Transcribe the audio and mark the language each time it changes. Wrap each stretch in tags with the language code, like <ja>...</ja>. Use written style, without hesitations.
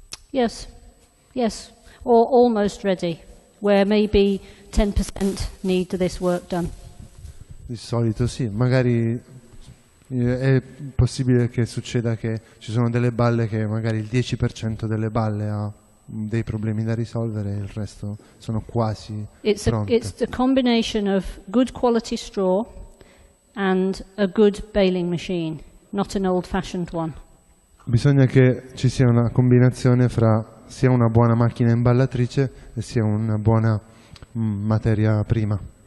<en>Yes, yes, or almost ready, where maybe 10% need this work done.</en> <it>Di solito sì, magari è possibile che succeda che ci sono delle balle che magari il 10% delle balle ha dei problemi da risolvere e il resto sono quasi pronte.</it> <en>It's the combination of good quality straw and a good baling machine, not an old-fashioned one.</en> <it>Bisogna che ci sia una combinazione fra sia una buona macchina imballatrice e sia una buona materia prima.</it>